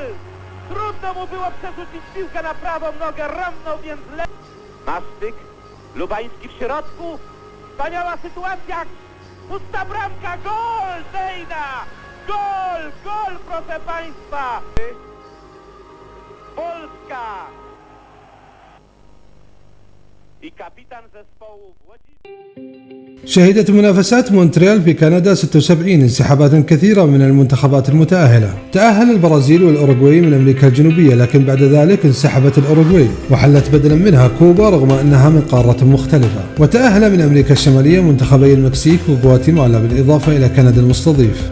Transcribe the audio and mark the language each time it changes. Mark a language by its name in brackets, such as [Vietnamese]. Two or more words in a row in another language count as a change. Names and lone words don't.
[Polish] Trudno mu było przerzucić piłkę na prawą nogę, ramnął więc Masztyk, Lubański w środku, wspaniała sytuacja, pusta bramka, gol Dejna! Gol, gol proszę Państwa! Polska! I kapitan zespołu Włodzimierz. [Arabic] شهدت منافسات مونتريال في كندا 76 انسحابات كثيرة من المنتخبات المتأهلة. تأهل البرازيل والأوروغواي من أمريكا الجنوبية، لكن بعد ذلك انسحبت الأوروغواي وحلت بدلا منها كوبا رغم أنها من قارة مختلفة. وتأهل من أمريكا الشمالية منتخبي المكسيك وغواتيمالا بالإضافة إلى كندا المستضيف.